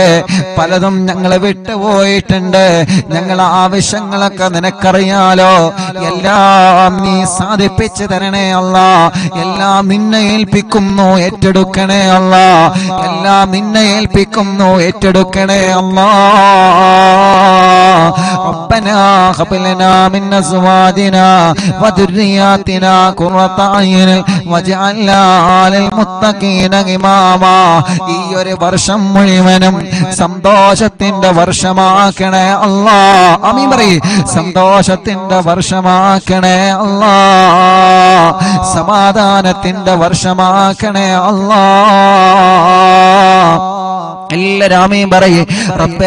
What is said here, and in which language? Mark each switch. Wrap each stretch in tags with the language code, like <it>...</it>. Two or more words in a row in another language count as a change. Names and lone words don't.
<ml>പലതും ഞങ്ങളെ വിട്ടുപോയിട്ടുണ്ട്. ഞങ്ങളെ ആവശ്യങ്ങളൊക്കെ നിനക്കറിയാലോ. എല്ലാം നീ സാധിപ്പിച്ചു തരണേ അല്ലാ. എല്ലാം നിന്നെ ഏൽപ്പിക്കുന്നു, ഏറ്റെടുക്കണേ അല്ലാ. എല്ലാം നിന്നെ ഏൽപ്പിക്കുന്നു, ഏറ്റെടുക്കണേ അല്ലാ.</ml> <ar>ربنا هب لنا من ازواجنا وذرياتنا قرة اعين واجعلنا للمتقين اماما.</ar> <ml>ഈ ഒരു വർഷം മുഴുവനും സന്തോഷത്തിന്റെ വർഷമാക്കണേ അല്ലാ. ആമീൻ പറയ്. സന്തോഷത്തിന്റെ വർഷമാക്കണേ അല്ലാ. സമാധാനത്തിന്റെ വർഷമാക്കണേ അല്ലാ. എല്ലാരും ആമീൻ പറയ് റബ്ബേ.</ml>